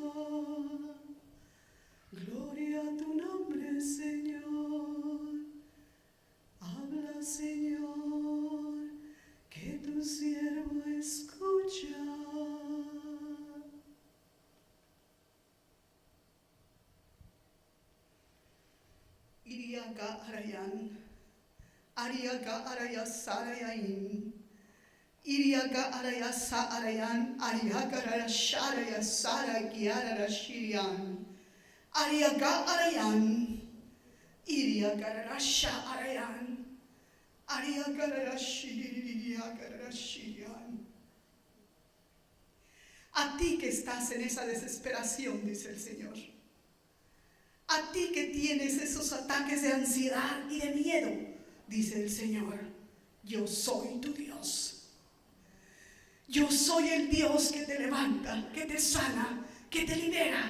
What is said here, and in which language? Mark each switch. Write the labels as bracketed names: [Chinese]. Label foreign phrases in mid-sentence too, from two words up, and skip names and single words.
[Spanish] Gloria a tu nombre, Señor. Habla, Señor, que tu siervo escucha. Iriaga arayan, ariaga araya sarayain, iriaga araya sa arayan, ariaga araya sharaya sara giara shirian, ariaga arayan, iriaga araya sha arayan, ariaga araya shirian. A ti que estás en esa desesperación, dice el Señor. A ti que tienes esos ataques de ansiedad y de miedo, dice el Señor, yo soy tu Dios. Yo soy el Dios que te levanta, que te sana, que te libera.